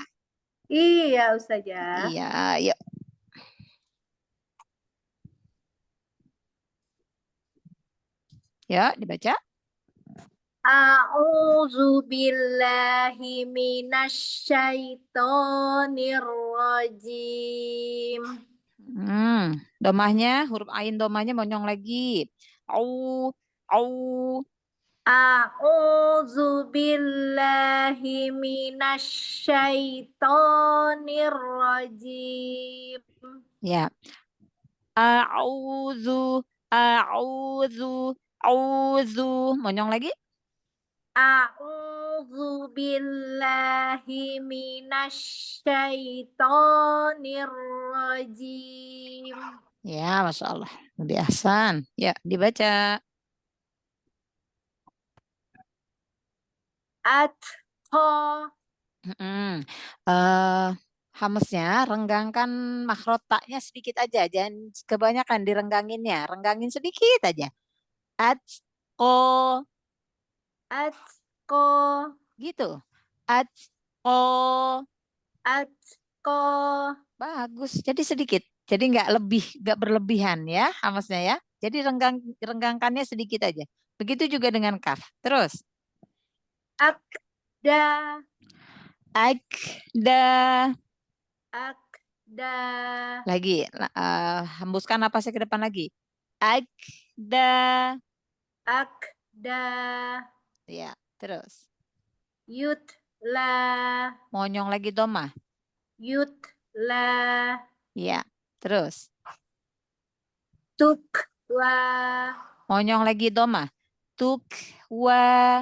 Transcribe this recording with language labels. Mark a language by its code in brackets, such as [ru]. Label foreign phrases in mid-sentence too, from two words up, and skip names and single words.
[id] Iya, Ustazah. Iya, yuk. Ya, dibaca. [ar] أعوذ بالله من الشيطان الرجيم. [id] Domahnya, huruf ain domahnya monyong lagi. Au, au. [ar] أعوذ بالله من الشيطان الرجيم. [id] Ya. A'udzu, auzu. Monyong lagi. [ar] أعوذ بالله من الشيطان الرجيم. [id] Ya, [ar] ما شاء الله. [id] Lebih Ahsan. Ya, dibaca. Atqa. Hamesnya renggangkan makhraj taknya sedikit aja, jangan kebanyakan direngganginnya, renggangin sedikit aja. Atqo Atqa. gitu. Atqo Atqa. bagus. Jadi sedikit. Jadi nggak berlebihan ya hamesnya ya. Jadi renggangkannya sedikit aja. Begitu juga dengan kaf. Terus Akda. akda Akda. lagi. Hembuskan napasnya ke depan lagi. Akda. Akda. Ya, terus. Yutla. Monyong lagi domah. Yutla. Ya, terus. Tukwa. Monyong lagi domah. Tukwa.